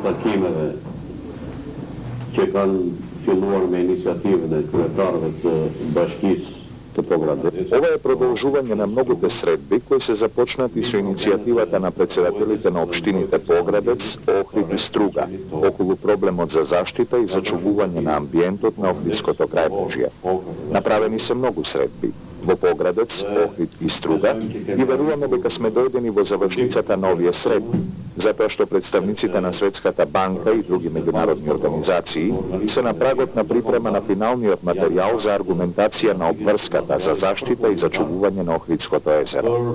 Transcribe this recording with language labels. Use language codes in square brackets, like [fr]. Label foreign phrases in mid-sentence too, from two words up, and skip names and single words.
[sq] takimeve që kanë filluar me inicijativën e kryetarëve të bashkisë të Pogradec. [mk] Ова е продолжување на многуте средби кои се започнати со иницијативата на председателите на општините Поградец, Охрид и Струга околу проблемот за заштита и зачувување на амбиентот на Охридското крајбрежје. Направени се многу средби во Поградец, Охрид и Струга и веруваме дека сме дојдени во завршницата на овие средби, затоа што представниците на Светската банка и други меѓународни организации се на прагот на припрема на финалниот материјал за аргументација на обврската за заштита и зачувување на Охридското езеро.